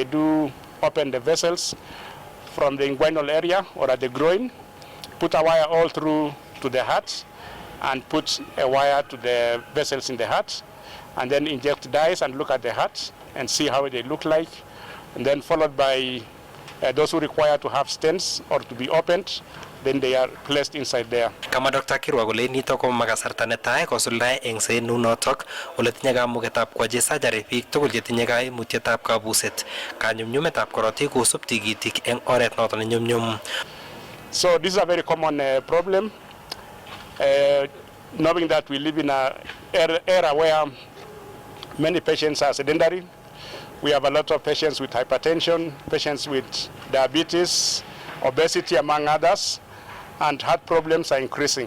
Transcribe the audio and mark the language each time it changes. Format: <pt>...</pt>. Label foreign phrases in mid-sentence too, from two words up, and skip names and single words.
<en>do open the vessels from the inguinal area or at the groin, put a wire all through to the heart and put a wire to the vessels in the heart and then inject dyes and look at the heart and see how they look like, and then followed by those who require to have stents or to be opened, then they are placed inside there.</en> <kln>Kama Dr. Kirwa kole nito ko makasarta netai kosuldae engset nunotok ole tinye kamugetab kwachi surgery biik tugul chetinye kaimutietab kabuset, kanyumnyumetab korotik kosub tigitik eng oret noto nenyumnyum.</kln> <en>So this is a very common problem. knowing that we live in an era where many patients are sedentary. We have a lot of patients with hypertension, patients with diabetes, obesity, among others, and heart problems are increasing.</en>